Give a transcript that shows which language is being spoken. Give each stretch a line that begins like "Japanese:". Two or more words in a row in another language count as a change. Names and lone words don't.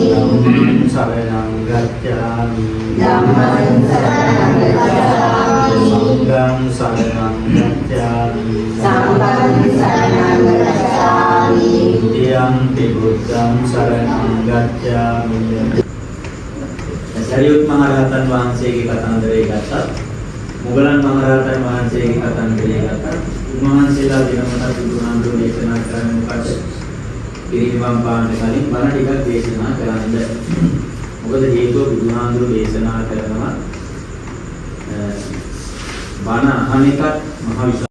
Pali: Dhammang saranang gacchami. Dhammang saranang gacchami. Sanghang saranang gacchami. Sanghang saranang gacchami. Tiyampi buddhang saranang gacchami.
Sinhala: Sariyut Maharatan Wahnsege කතන්දරේ ගත්තත් මුගලන් මහරහතන් වහන්සේගේ කතන්දරේ ගත්තත් උන්වහන්සේලා දිනමකට බුදුහාමුදුරුවෝ දේශනා කරන මොකද? පිරිනිවන් පාන්න කලින් බණ ටිකක් දේශනා කරන්න. මොකද හේතුව බුදුහාමුදුරුවෝ දේශනා කරනවා බණ අහන එකත් මහ විශාල.